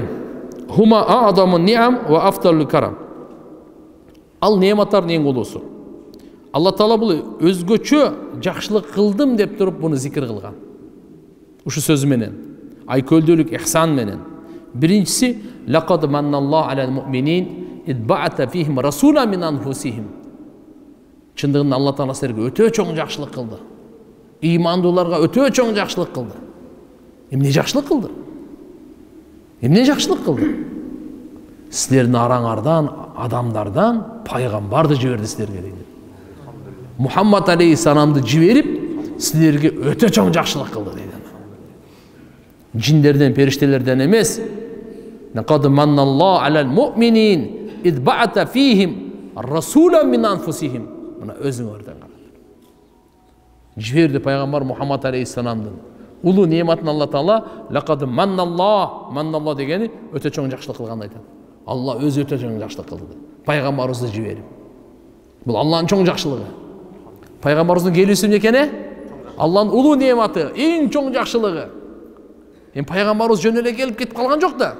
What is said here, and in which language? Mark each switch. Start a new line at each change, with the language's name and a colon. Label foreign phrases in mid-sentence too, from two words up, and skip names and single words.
Arabic: هما أعظم النعم وأفضل الكرم.
Kyrgyz: Ал нематтардын эң улуусу. Алла Таала бул өзгөчө жакшылык кылдым деп туруп буну зикир кылган. Ушу сөзү менен, айкөлдүүлүк, ихсан менен. Биринчиси,
Arabic: لقد منّ الله على المؤمنين إذ بعث فيهم رسولا من أنفسهم.
Kyrgyz: Чындыгында Алла Таала силерге өтө чоң жакшылык кылды. Имандууларга өтө чоң жакшылык кылды. Эмне жакшылык кылды? Эмне жакшылык кылды? Силердин араңардан, адамдардан пайгамбарды жиберди силерге дейт. Мухаммад алейхиссаламды жиберип, силерге өтө чоң жакшылык кылды дейт. Жиндерден, периштелерден эмес.
Arabic: لقد منّ الله على المؤمنين إذ بعث فيهم رسولا من أنفسهم.
Kyrgyz: Мына өзүңөрдөн караңдар. Жиберди пайгамбар Мухаммад алейхиссаламдын улуу нематын Алла Таала
Arabic: لقد منّ الله
Kyrgyz: дегени өтө чоң жакшылык кылганды айтат. Алла өзү өтө чоң жакшылык кылды. Пайгамбарыбызды жиберип. Бул Алланын чоң жакшылыгы. Пайгамбарыбыздын келүүсү эмне экени? Алланын улуу нематы, эң чоң жакшылыгы. Эми пайгамбарыбыз жөн эле келип кетип калган жок да.